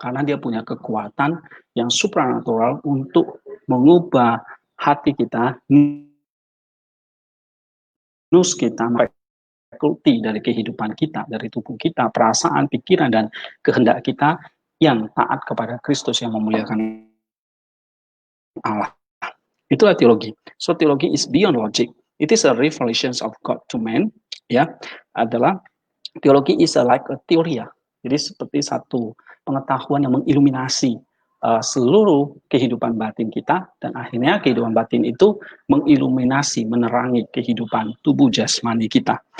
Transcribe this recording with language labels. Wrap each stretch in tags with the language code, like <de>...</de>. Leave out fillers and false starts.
<id>Karena dia punya kekuatan yang supranatural untuk mengubah hati kita, nus kita, fakulti dari kehidupan kita, dari tubuh kita, perasaan, pikiran, dan kehendak kita yang taat kepada Kristus yang memuliakan Allah. Itulah teologi.</id> <en>So teologi is beyond logic. It is a revelation of God to man.</en> <id>Ya, adalah teologi</id> <en>is like a theory</en> <id>ya. Jadi seperti satu pengetahuan yang mengiluminasi seluruh kehidupan batin kita, dan akhirnya kehidupan batin itu mengiluminasi, menerangi kehidupan tubuh jasmani kita.</id>